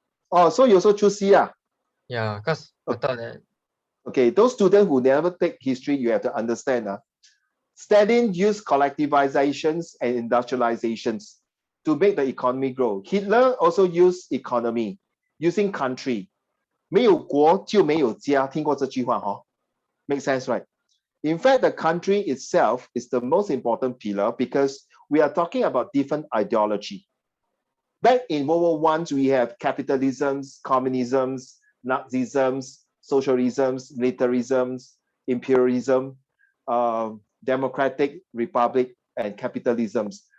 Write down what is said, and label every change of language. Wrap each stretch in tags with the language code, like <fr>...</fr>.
<en>Oh, so you also choose C, Yeah, because I thought that. Okay, those students who never take history, you have to understand. Stalin used collectivizations and industrializations to make the economy grow. Hitler also used economy, using country.</en> <zh>没有国就没有家，听过这句话</zh> <en>Make sense, right? In fact, the country itself is the most important pillar because we are talking about different ideology. Back in World War I, we have capitalisms, communisms, Nazisms, socialisms, militarisms, imperialism, democratic republic, and capitalisms.</en>